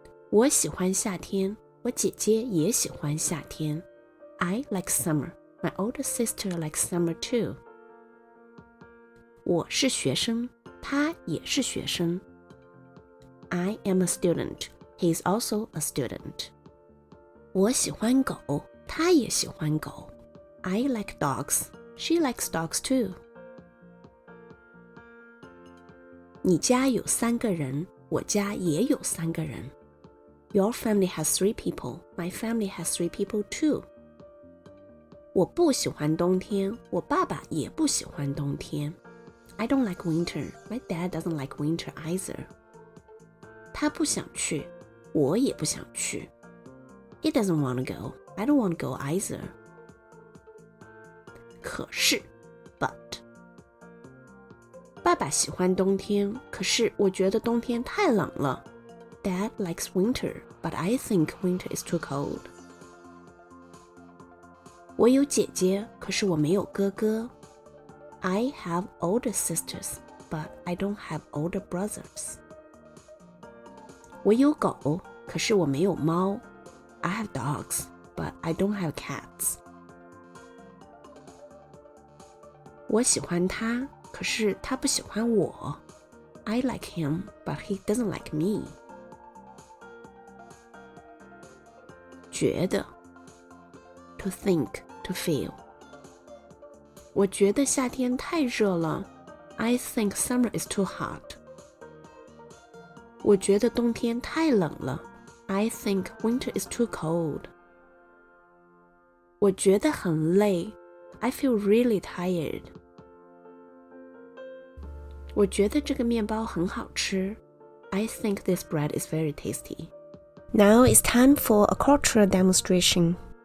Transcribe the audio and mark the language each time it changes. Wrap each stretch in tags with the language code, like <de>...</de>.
<zh>我喜欢夏天，我姐姐也喜欢夏天。</zh> <en>I like summer. My older sister likes summer too.</en> <zh>我是学生，他也是学生。</zh> <en>I am a student. He is also a student.</en> <zh>我喜欢狗，他也喜欢狗。</zh> <en>I like dogs. She likes dogs too.</en> <zh>你家有3个人，我家也有3个人。</zh> <en>Your family has 3 people. My family has 3 people too.</en> <zh>我不喜欢冬天，我爸爸也不喜欢冬天。</zh> <en>I don't like winter. My dad doesn't like winter either.</en> <zh>他不想去，我也不想去。</zh> <en>He doesn't want to go. I don't want to go either.</en> <zh>可是 but 爸爸喜欢冬天，可是我觉得冬天太冷了。</zh> <en>Dad likes winter, but I think winter is too cold.</en> <zh>我有姐姐，可是我没有哥哥。</zh> <en>I have older sisters, but I don't have older brothers.</en> <zh>我有狗，可是我没有猫。</zh> <en>I have dogs, but I don't have cats.</en> <zh>我喜欢他，可是他不喜欢我。</zh> <en>I like him, but he doesn't like me. 觉得 to think, to feel.</en> <zh>我觉得夏天太热了。</zh> <en>I think summer is too hot.</en> <zh>我觉得冬天太冷了。</zh> <en>I think winter is too cold.</en> <zh>我觉得很累。</zh> <en>I feel really tired.</en> <zh>我觉得这个面包很好吃。</zh> <en>I think this bread is very tasty. Now it's time for a cultural demonstration.</en>